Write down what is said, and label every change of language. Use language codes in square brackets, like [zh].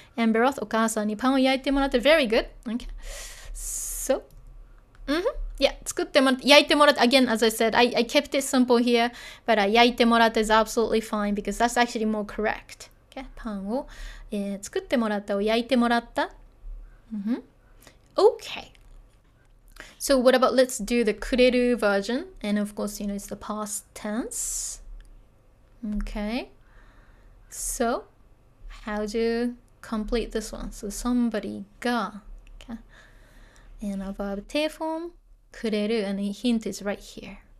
[ja] Amberoth お母さんにパンを焼いてもらった [en] very good. Okay? So, yeah, [ja] 作ってもらった、焼いてもらった [en] again, as I said, I kept it simple here, but 焼いてもらった is absolutely fine because that's actually more correct. Okay? [ja] パンを、作ってもらったを焼いてもらった。 [en] Okay. So what about let's do the くれる version, and of course, you know, it's the past tense. Okay, so how to complete this one? So somebody が okay, and a verb 定 form くれる and the hint is right here.